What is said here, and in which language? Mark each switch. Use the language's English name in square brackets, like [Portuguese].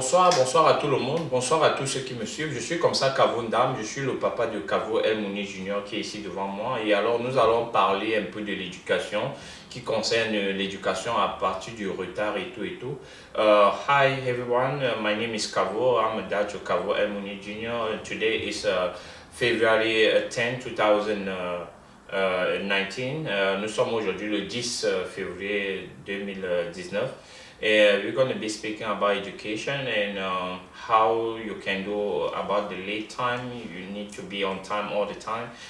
[French] Bonsoir, bonsoir à tout le monde, bonsoir à tous ceux qui me suivent. Je suis comme ça Kavo Ndam, je suis le papa de Kavo El Mouni Junior qui est ici devant moi. Et alors nous allons parler un peu de l'éducation qui concerne l'éducation à partir du retard et tout et tout. [English] Hi everyone, my name is Kavo, I'm a dad to Kavo El Mouni Junior. Today is February 10, 2019. [French] Nous sommes aujourd'hui le 10 février 2019. [English] We're going to be speaking about education and how you can do about the late time. You need to be on time all the time.